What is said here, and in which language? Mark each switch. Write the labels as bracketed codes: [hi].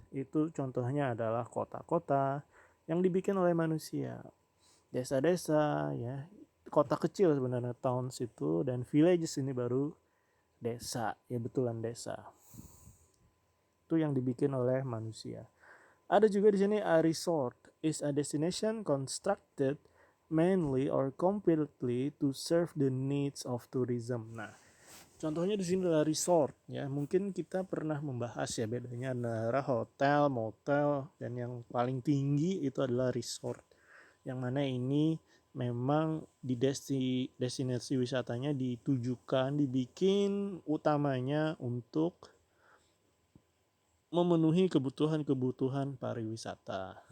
[id] Itu contohnya adalah kota-kota yang dibikin oleh manusia. Desa-desa ya, kota kecil sebenarnya towns itu, dan villages ini baru desa. Ya betulan desa. Itu yang dibikin oleh manusia. Ada juga di sini [en] a resort is a destination constructed mainly or completely to serve the needs of tourism. [id] Nah, contohnya di sini adalah resort ya. Mungkin kita pernah membahas ya bedanya antara hotel, motel, dan yang paling tinggi itu adalah resort. Yang mana ini memang di destinasi wisatanya ditujukan, dibikin utamanya untuk memenuhi kebutuhan-kebutuhan pariwisata.